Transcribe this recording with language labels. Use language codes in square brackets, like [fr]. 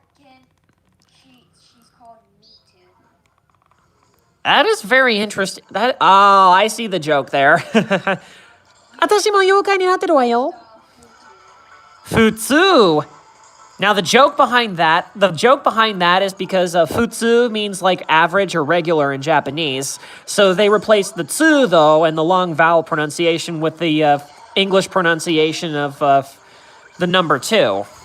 [en] American, she's called Mitu. That is very interesting. I see the joke there. [ja] 私も妖怪になってるわよ. Futsu. [en] Now the joke behind that is because futsu means like average or regular in Japanese. So they replaced the tsu though and the long vowel pronunciation with the English pronunciation of the number 2.